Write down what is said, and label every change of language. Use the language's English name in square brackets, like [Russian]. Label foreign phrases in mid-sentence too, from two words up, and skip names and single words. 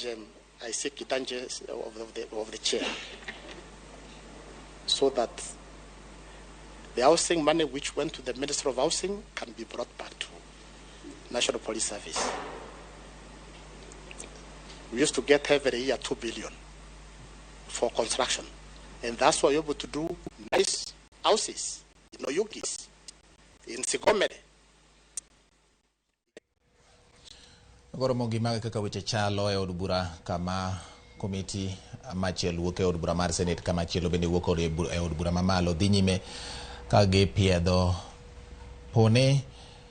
[English] I seek the dangers of the chair, so that the housing money which went to the Minister of Housing can be brought back to National Police Service. We used to get every year 2 billion for construction, and that's why we're able to do nice houses in Oyugis, in Koome. [Luo (Kenya and Tanzania)] Ramogi mag kaka weche chalo e od bura kama komiti machielo wuok e od bura mar Senate kama chielo bende wuok e od bura mamalo dhi nyime ka gi Piedho pone